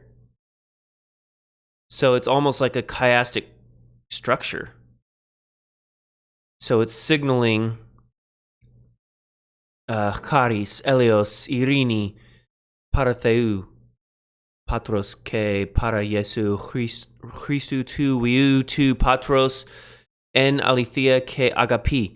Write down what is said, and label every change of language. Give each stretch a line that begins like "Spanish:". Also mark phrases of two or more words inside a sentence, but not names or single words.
English: So it's almost like a chiastic structure. So it's signaling
Greek: χάρις, ἔλεος, εἰρήνη, παρὰ Θεοῦ, πατρὸς καὶ παρὰ Ἰησοῦ Χριστοῦ τοῦ υἱοῦ τοῦ πατρὸς ἐν ἀληθείᾳ καὶ ἀγάπῃ.